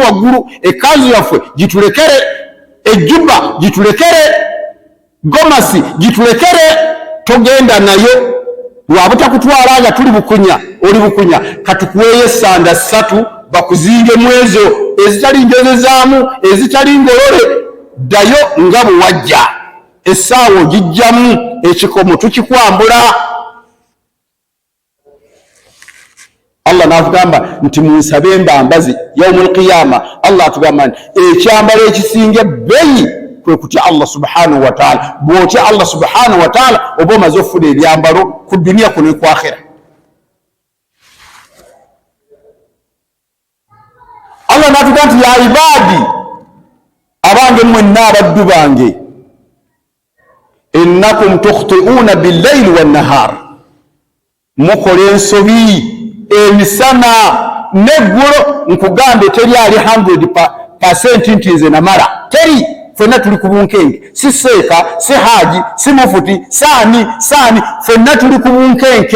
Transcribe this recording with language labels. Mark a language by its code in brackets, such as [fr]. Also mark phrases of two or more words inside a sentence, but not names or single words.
[lg] waggulu, ekkanzu yaffe gitulekere, ejjuba gitulekere, gomasi gitulekere, togenda nayo lwabutakutwala nga tuli bukunya, oli bukunya, katukuweeyo esanda 3 bakuzinge mu ezo ezitali njozezaamu, ezitali ngolole, ddayo nga bwe wajja, essaawa ogijjamu, ekikomo tukikwambula. Allah n'atugamba nti munsabe embambazi [ar] يوم القيامة. [lg] Allah atugamba nti ekyambalo ekisinga ebbeeyi kwe kutya Allah [ar] سبحانه وتعالى. [lg] Bw'otya Allah [ar] سبحانه وتعالى [lg] oba omaze okufuna ebyambalo ku duniya kuno ku akhira. Allah n'atugamba nti [ar] يا عبادي, [lg] abange mwenna abaddu bange, [ar] إنكم تخطئون بالليل والنهار, [lg] mukola ensobi emisana neggulo. Nkugambe teri ali 100% nti nze namala, teri. Fenna tuli ku bunkenke, si seeka, si haji, si mufuti, saani, fenna tuli ku bunkenke.